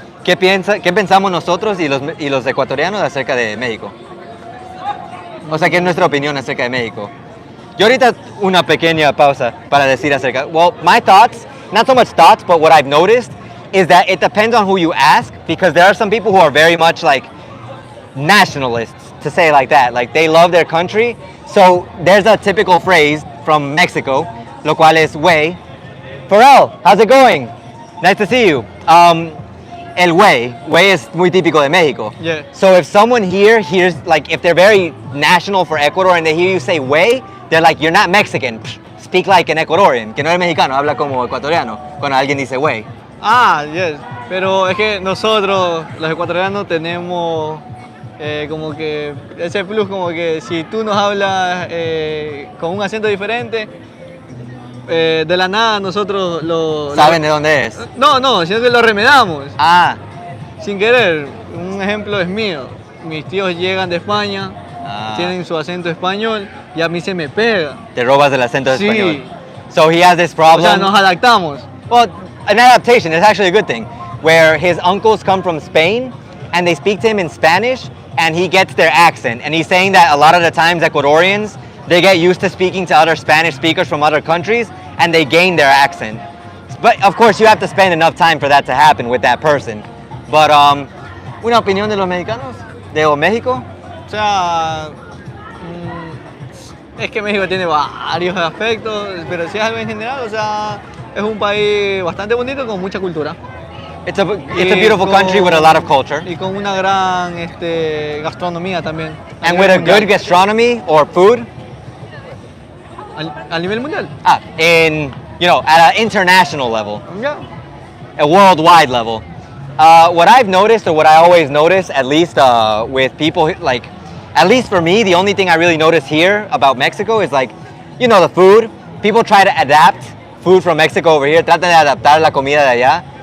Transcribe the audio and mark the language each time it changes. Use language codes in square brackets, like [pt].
[es] ¿Qué pensamos nosotros y los ecuatorianos acerca de México? O sea, ¿qué es nuestra opinión acerca de México? Yo ahorita una pequeña pausa para decir acerca. [en] Well, my thoughts, not so much thoughts, but what I've noticed is that it depends on who you ask, because there are some people who are very much like nationalists, to say it like that. Like they love their country. So there's a typical phrase from Mexico, lo cual es güey. Pharrell, how's it going? Nice to see you. [es] El güey es muy típico de México. [en] Yeah. So if someone here hears, like if they're very national for Ecuador and they hear you say güey, they're like, you're not Mexican. Speak like an Ecuadorian. [es] Que no eres mexicano, habla como ecuatoriano cuando alguien dice güey. [en] Ah, yes. [es] Pero es que nosotros, los ecuatorianos, tenemos como que ese plus, como que si tú nos hablas con un acento diferente, de la nada nosotros ¿Saben de dónde es? No, sino que lo remedamos. Ah, Sin querer. Un ejemplo es mío. Mis tíos llegan de España, tienen su acento español y a mí se me pega. te robas el acento Sí. [en] español. So he has this [es] O [en] problem. [es] sea, nos adaptamos. [en] Well, an adaptation is actually a good thing, where his uncles come from Spain and they speak to him in Spanish and he gets their accent. And he's saying that a lot of the times Ecuadorians, they get used to speaking to other Spanish speakers from other countries and they gain their accent. But of course you have to spend enough time for that to happen with that person. [es] But una opinión de los mexicanos, de México. O sea, es que México tiene varios aspectos, pero si es algo en general, o sea, es un país bastante bonito con mucha cultura. [en] It's a beautiful country with a lot of culture. [es] Y con una gran gastronomía también. [en] And with a good gastronomy or food. [es] A nivel mundial. [en] At an international level, [es] Ya. [en] a worldwide level. What I've noticed, or what I always notice, at least with people, like, at least for me, the only thing I really notice here about Mexico is like, the food. People try to adapt food from Mexico over here, [es] tratan de adaptar la comida de allá.